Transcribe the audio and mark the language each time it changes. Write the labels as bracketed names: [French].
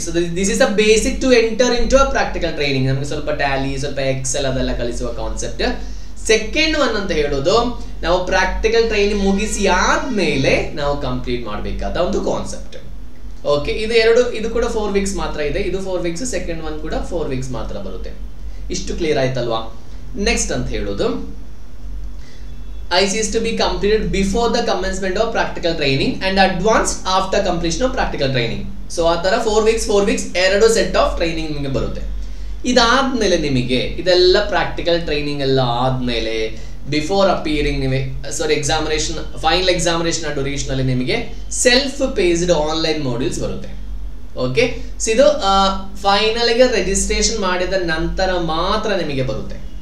[English] So this is a basic to enter into a practical training. [Kannada] ನಮಗೆ ಸ್ವಲ್ಪ Tally, ಸ್ವಲ್ಪ Excel ಅದೆಲ್ಲ ಕಲಿಸುವ ಕಾನ್ಸೆಪ್ಟ್. ಸೆಕೆಂಡ್ ಒನ್ ಅಂತ ಹೇಳೋದು, ನಾವು ಪ್ರಾಕ್ಟಿಕಲ್ ಟ್ರೈನಿಂಗ್ ಮುಗಿಸಿ ಆದ್ಮೇಲೆ ನಾವು ಕಂಪ್ಲೀಟ್ ಮಾಡಬೇಕಾದ ಒಂದು ಕಾನ್ಸೆಪ್ಟ್. ಓಕೆ, ಇದು ಕೂಡ 4 weeks ಮಾತ್ರ ಇದೆ. ಇದು 4 weeks, ಸೆಕೆಂಡ್ ಒನ್ ಕೂಡ 4 weeks ಮಾತ್ರ ಬರುತ್ತೆ. ಇಷ್ಟು ಕ್ಲಿಯರ್ ಆಯ್ತಲ್ವಾ? [English] next [Kannada] ಅಂತ ಹೇಳೋದು, [English] IC is to be completed before the commencement of practical training and advanced after completion of practical training. [Kannada] So ಆ ತರ 4 weeks 2 set of training ನಿಮಗೆ ಬರುತ್ತೆ. ಇದಾದ್ಮೇಲೆ ನಿಮಗೆ ಇದೆಲ್ಲ ಪ್ರಾಕ್ಟಿಕಲ್ ಟ್ರೈನಿಂಗ್ ಎಲ್ಲ ಆದ್ಮೇಲೆ [English] before appearing examination, [Kannada] final examination duration ಅಲ್ಲಿ ನಿಮಗೆ ಸೆಲ್ಫ್ ಪೇಸ್ಡ್ ಆನ್ಲೈನ್ ಮಾಡ್ಯೂಲ್ಸ್ ಬರುತ್ತೆ. ಓಕೆ, ಇದು ಫೈನಲ್ ಗೆ ರಿಜಿಸ್ಟ್ರೇಷನ್ ಮಾಡಿದ ನಂತರ ಮಾತ್ರ ನಿಮಗೆ ಬರುತ್ತೆ.